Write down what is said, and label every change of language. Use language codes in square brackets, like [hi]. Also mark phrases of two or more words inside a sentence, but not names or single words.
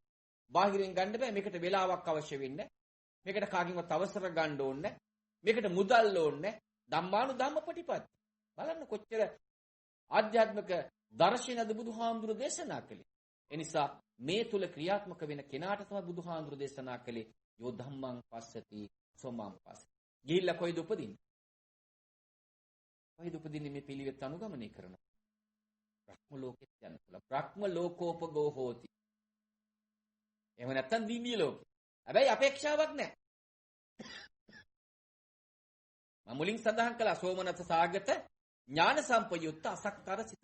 [si] බාහිරින් ගන්න බෑ. මේකට වෙලාවක් අවශ්‍ය වෙන්නේ. මේකට කාගෙන්වත් අවසර ගන්න ඕනේ. මේකට මුදල් ඕනේ. [pi] ධම්මානු ධම්මපටිපatti. [si] බලන්න කොච්චර ආධ්‍යාත්මික දර්ශනද බුදුහාමුදුරු දේශනා කළේ. එනිසා මේ තුල ක්‍රියාත්මක වෙන කෙනාට තමයි බුදුහාමුදුරු දේශනා කළේ [pi] යෝ ධම්මං පස්සති සෝමං පස්සති. [si] ගිහිල්ලා කොයිද උපදින්නේ? කොයිද උපදින්නේ මේ පිළිවෙත් අනුගමනය කරනවා? බ්‍රහ්ම ලෝකෙත් යන්න පුළුවන්. [pi] බ්‍රහ්ම ලෝකෝපගෝ හෝති. [si] එහෙම නැත්තම් දිව්‍ය ලෝකෙ. හැබැයි අපේක්ෂාවක් නැහැ. මම මුලින් සඳහන් කළා සෝමනස්ස සාගත ඥාන සම්පයුක්ත අසක්තර සිත.